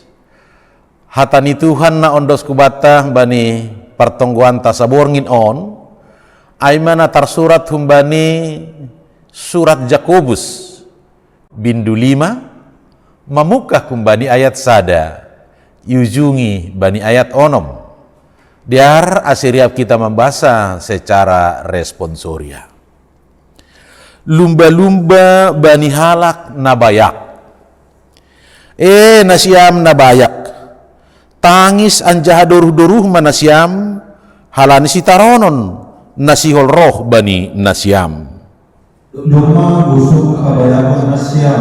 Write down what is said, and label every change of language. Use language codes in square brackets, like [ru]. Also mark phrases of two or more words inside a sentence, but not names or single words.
[bts] Hatani Tuhan na ondos kubata bani pertongguan ta saborngin on. Aimana tarsurat humbani surat Jakobus bindu 5 mamukah kumbani ayat sada yujungi bani ayat onom. [id] Biar asiriap kita membaca secara responsoria. [bts] Lumba-lumba bani halak nabayak. Nasiam nabayak. Tangis anjah doruh-doruh manasiam halani sitaronon nasihol roh bani nasiam. Doma busuk kabayakon nasiam.